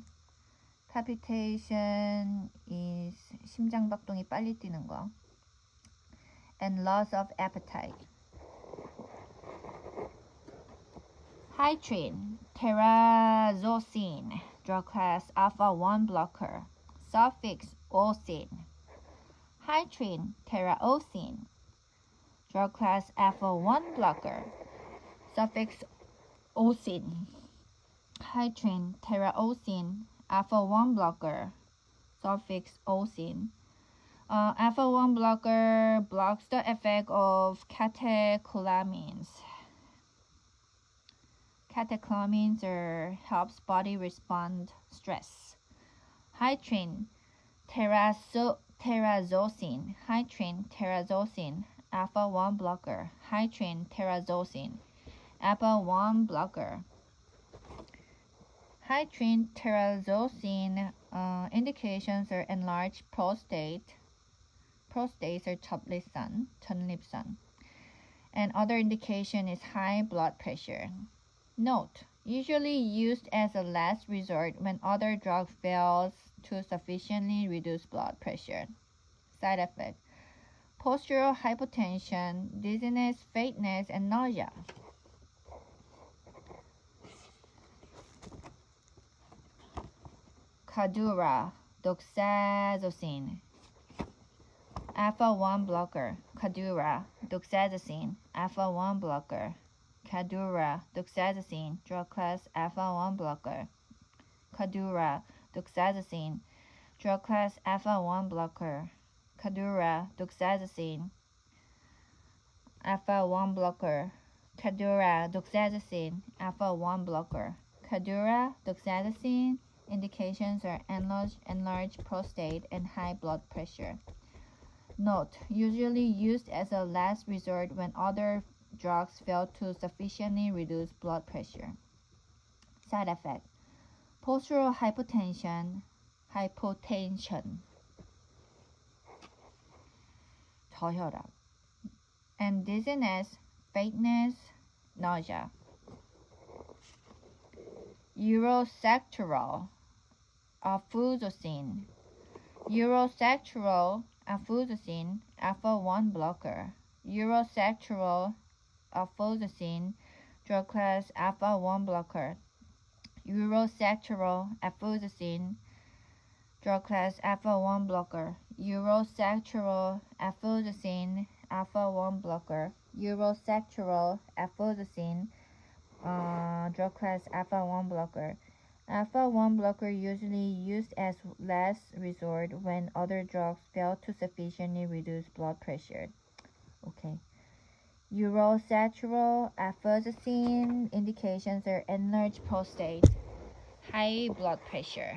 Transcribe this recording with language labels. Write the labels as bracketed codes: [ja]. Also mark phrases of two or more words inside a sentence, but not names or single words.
[en] Palpitation is [ko] 심장박동이 빨리 뛰는 거. [en] And loss of appetite. Hytrin, terazosin, drug class alpha-1 blocker. Suffix osin. Hytrin, terazosin, drug class alpha-1 blocker. Suffix osin. Hytrin, terazosin, alpha-1 blocker. Suffix osin. Alpha-1 blocker blocks the effect of catecholamines. Catecholamines helps body respond stress. Hytrin, terazosin, alpha-1 blocker. Hytrin, terazosin, alpha-1 blocker. Hytrin, terazosin indications are enlarged prostate. Prostates are 전립선. And other indication is high blood pressure. Note, usually used as a last resort when other drug fails to sufficiently reduce blood pressure. Side effect, postural hypotension, dizziness, faintness, and nausea. Cadura, doxazosin, alpha-1 blocker. Cadura, doxazosin, alpha-1 blocker. Cadura, doxazosin, drug class alpha-1 blocker. Cadura, doxazosin, drug class alpha-1 blocker. Cadura, doxazosin, alpha-1 blocker. Cadura, doxazosin, alpha-1 blocker. Cadura, doxazosin indications are enlarged prostate and high blood pressure. Note, usually used as a last resort when other drugs fail to sufficiently reduce blood pressure. Side effect, postural hypotension, 저혈압, and dizziness, faintness, nausea. Eurosactural, afuzosine, alpha-1 blocker. Eurosactural, afuzosine, drug class alpha-1 blocker. Eurosactural, afuzosine, drug class alpha-1 blocker. Eurosactural, afuzosine, alpha-1 blocker. Eurosactural, afuzosine, drug class alpha-1 blocker. Alpha-1 blocker usually used as last resort when other drugs fail to sufficiently reduce blood pressure. Okay. Eurosactural, afuzosine indications are enlarged prostate, high blood pressure.